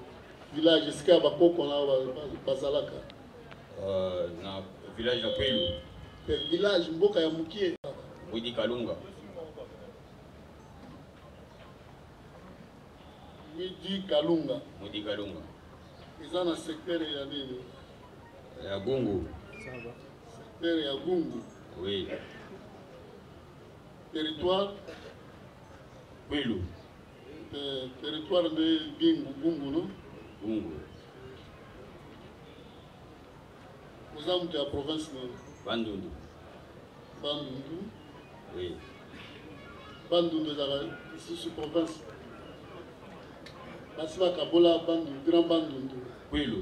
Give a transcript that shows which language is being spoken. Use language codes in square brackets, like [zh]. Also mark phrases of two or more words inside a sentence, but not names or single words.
[ln] Village esika ya bakoko na bazalaka? Na village ya Kwilu. Village mboka ya Mukie? Widi Kalunga. Widi Kalunga. Widi Kalunga. Eza na secteur ya nini? Ya Gungu. Secteur ya Gungu. Oui. Territoire? Kwilu. [fr] Territoire de Gungu, non? Gungu. Vous avez de la province, non? Bandundu. Bandundu? Oui. Bandundu, c'est sous province. Masima Kabola, Bandundu, Grand Bandundu. Kwilu.